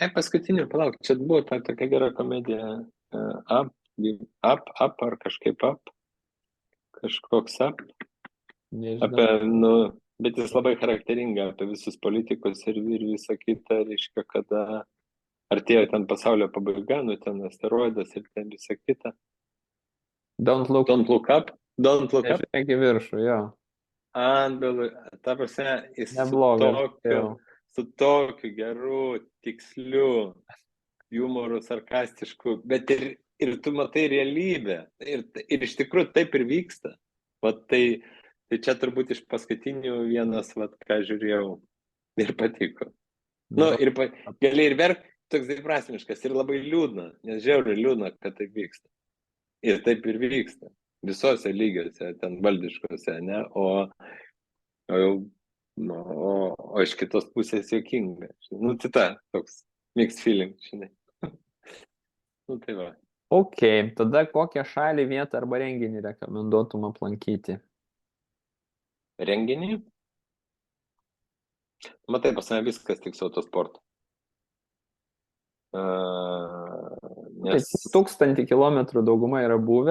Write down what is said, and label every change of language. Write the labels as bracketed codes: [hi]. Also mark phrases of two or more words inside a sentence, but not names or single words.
[lt] Paskutiniu, palauk, čia buvo ta tokia gera komedija. Up ar kažkaip up, kažkoks up. Nežinau. Bet jis labai charakteringa apie visus politikus ir visą kitą, reiškia, kada artėjo ten pasaulio pabaiga, ten asteroidas ir ten visą kitą. [en] Don't look. Don't look up. Don't look up. [lt] Nežiūrėk į viršų, jo. Ta prasme, jis Neblogas. su tokiu geru, tiksliu humoru, sarkastišku, bet ir tu matai realybę. Ir iš tikrųjų taip ir vyksta. Vat tai čia turbūt iš paskutinių vienas, ką žiūrėjau ir patiko. Ir gali ir verk, toks dviprasmiškas ir labai liūdna, nes žiauriai liūdna, kad taip vyksta. Ir taip ir vyksta. Visose lygiuose, ten valdiškose, ne? O iš kitos pusės juokinga. Tai ta, toks [en] mixed feeling, [lt] žinai. Tai va. Ok, tada kokią šalį, vietą arba renginį rekomenduotum aplankyti? Renginį? Matai, pas mane viskas tik su autosportu. Tai 1000 kilometrų dauguma yra buvę.